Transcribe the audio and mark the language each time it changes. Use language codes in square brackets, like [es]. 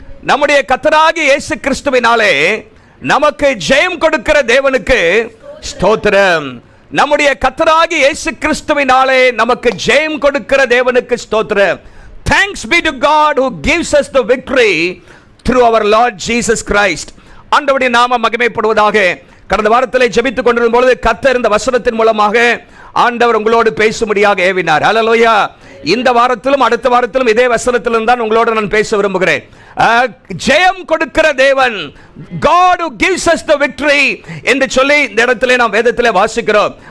[ta] நம்முடைய கர்த்தராகிய இயேசு கிறிஸ்துவினாலே நமக்கு ஜெயம் கொடுக்கிற தேவனுக்கு ஸ்தோத்திரம். நம்முடைய கர்த்தராகிய இயேசு கிறிஸ்துவினாலே நமக்கு ஜெயம் கொடுக்கிற தேவனுக்கு ஸ்தோத்திரம். [en] Thanks be to God who gives us the victory through our Lord Jesus Christ. [ta] ஆண்டவருடைய நாமம் மகிமைப்படுவதாக. கடந்த வாரத்திலே ஜெபித்துக் கொண்டிருந்த பொழுது கர்த்தர் இந்த வசனத்தின் மூலமாக ஆண்டவர் உங்களோடு பேசும்படியாக ஏவினார். ஹல்லேலூயா. இந்த வாரத்திலும் அடுத்த வாரத்திலும் இதே வசனத்திலும் தான் உங்களோடு நான் பேச விரும்புகிறேன். ஜெயம் கொடுக்கிற தேவன், [en] God who gives us the victory [ta] என்று சொல்லி இந்த இடத்திலே நாம் வேதத்திலே வாசிக்கிறோம்.